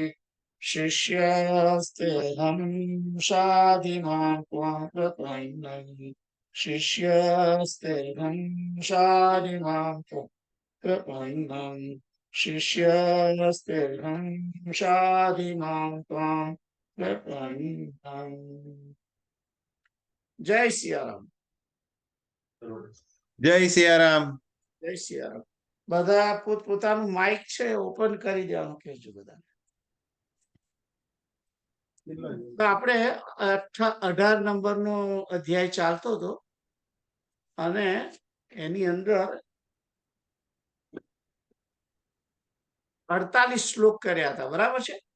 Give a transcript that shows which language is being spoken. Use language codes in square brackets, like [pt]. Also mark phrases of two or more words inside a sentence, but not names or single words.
[sa] शिष्यस्तेऽहं शाधिमां त्वां प्रपन्नम् शिष्यस्तेऽहं शाधिमां त्वां प्रपन्नम् शिष्यस्तेऽहं शाधिमां त्वां प्रपन्नम्। [hi] जय सियाराम। [gu] જય સિયારામ. જય સિયારામ. બધા પોતપોતાનું માઇક છે ઓપન કરી દેવાનું કહેજો બધાને. તો આપણે 18 નંબરનો અધ્યાય ચાલતો હતો અને એની અંદર 48 શ્લોક કર્યા હતા, બરાબર છે?